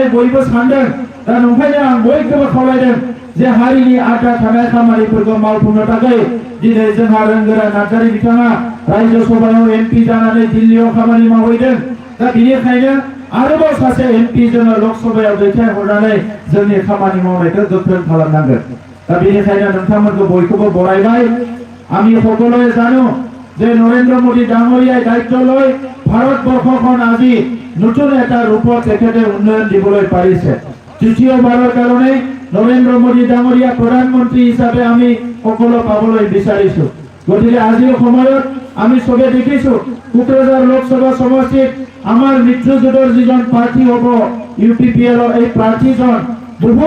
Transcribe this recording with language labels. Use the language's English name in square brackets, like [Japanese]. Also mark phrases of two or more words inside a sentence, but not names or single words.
[Bodo] बयबो सानदों दा ओंखायनो आं बयखौबो खावलायदों जे हारिनि आद्रा थानाय खामानिफोरखौ मावफुंनो थाखाय दिनै जोंहा रोंगोरा नार्जारी बिथाङा रायजो सभायाव एमपि जानानै दिल्लीयाव खामानि मावहैदों दा बेनिखायनो आरोबाव सासे एमपि जोङो लकसभायाव दैथायहरनानै जोंनि खामानि मावनायखौ गोख्रों खालामनांगोन दा बेनिखायनो नोंथांमोनखौ बयखौबो बरायबाय [Assamese] আমি সকলোৱে জানো যে নৰেন্দ্ৰ মোদী ডাঙৰীয়াই দায়িত্ব লৈ ভাৰতবৰ্ষখন আজি নতুন এটা ৰূপত তেখেতে উন্নয়ন দিবলৈ পাৰিছে তৃতীয়বাৰৰ কাৰণে নৰেন্দ্ৰ মোদী ডাঙৰীয়া প্ৰধানমন্ত্ৰী হিচাপে আমি সকলো পাবলৈ বিচাৰিছো গতিকে আজিৰ সময়ত আমি সবে দেখিছো কোকৰাঝাৰ লোকসভা সমষ্টিত আমাৰ মিত্ৰজোঁটৰ যিজন প্ৰাৰ্থী হ'ব ইউপিপিএলৰ এই প্ৰাৰ্থীজন বহুত